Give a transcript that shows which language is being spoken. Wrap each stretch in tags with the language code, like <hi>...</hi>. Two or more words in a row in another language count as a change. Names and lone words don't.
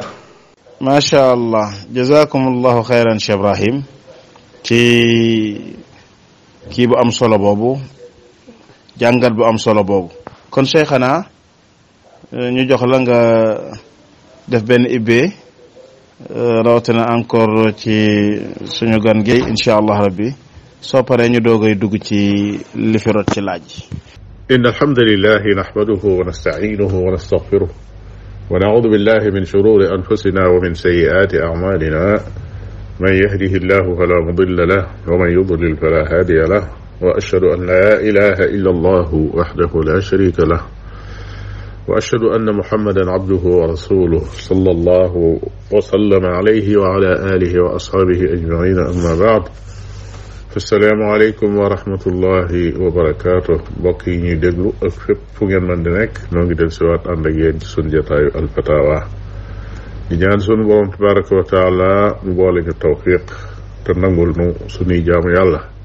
<ar>ما شاء الله جزاكم الله خيرا</ar> <wo>Cheikh Ibrahim ci kii bu am solo boobu jàngat bu am solo boobu kon Cheikhana ñu jox la nga def benn ibbee rawatina encore ci suñu gan gi</wo> <ar>إن شاء الله ربي</ar> <wo>soo paree ñu doogay dugg ci li fi rot ci laaj.</wo> <ar>إن الحمد لله نحمده ونستعينه ونستغفره ونعوذ بالله من شرور أنفسنا ومن سيئات أعمالنا من يهده الله فلا مضل له ومن يضلل فلا هادي له وأشهد أن لا إله إلا الله وحده لا شريك له وأشهد أن محمدا عبده ورسوله صلى الله وسلم عليه وعلى آله وأصحابه أجمعين أما بعد السلام عليكم ورحمة الله وبركاته</ar> <wo>mbokk yi ñuy déglu ak fépp fu ngeen mën di nekk noo ngi del siwaat ànd ak yéen ci sunu jataayu alfatawa di ñaan sunu borom</wo> <ar>تبارك وتعالى</ar> <wo>mu boole ñu tawfiq te nangul nu sunuy jaamu yàlla</wo>